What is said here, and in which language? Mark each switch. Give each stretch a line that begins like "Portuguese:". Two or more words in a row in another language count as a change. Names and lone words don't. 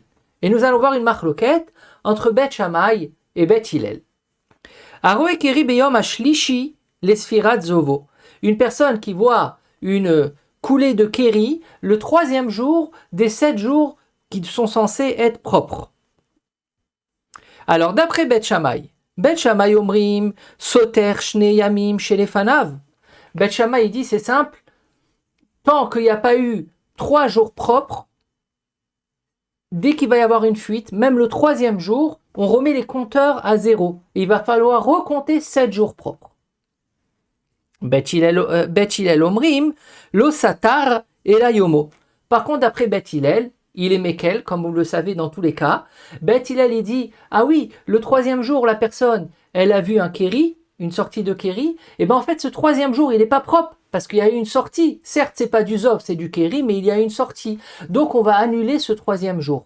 French: Et nous allons voir une marloquette entre Bet Shammai et Bet Hillel.
Hebrew: הרואה קרי ביום השלישי לספירת זובו.
French: Une personne qui voit une coulée de Keri le 3e jour des 7 jours qui sont censés être propres. Alors d'après
Hebrew: Bet Shammai אומרים סותר שני ימים שלפניו.
French: Bet Shammai il dit c'est simple, tant qu'il n'y a pas eu 3 jours propres, dès qu'il va y avoir une fuite, même le 3e jour, on remet les compteurs à 0. Et il va falloir recompter 7 jours propres.
Hebrew: Bet Hillel אומרים לא סתר אלא יומו.
French: Par contre, d'après Bet Hillel, il est Mekel, comme vous le savez dans tous les cas. Bet Hillel, il dit, ah oui, le 3e jour, la personne, elle a vu un Keri, une sortie de Keri, et bien en fait, ce 3e jour, il n'est pas propre, parce qu'il y a eu une sortie. Certes, c'est pas du Zov, c'est du Keri, mais il y a eu une sortie. Donc, on va annuler ce 3e jour.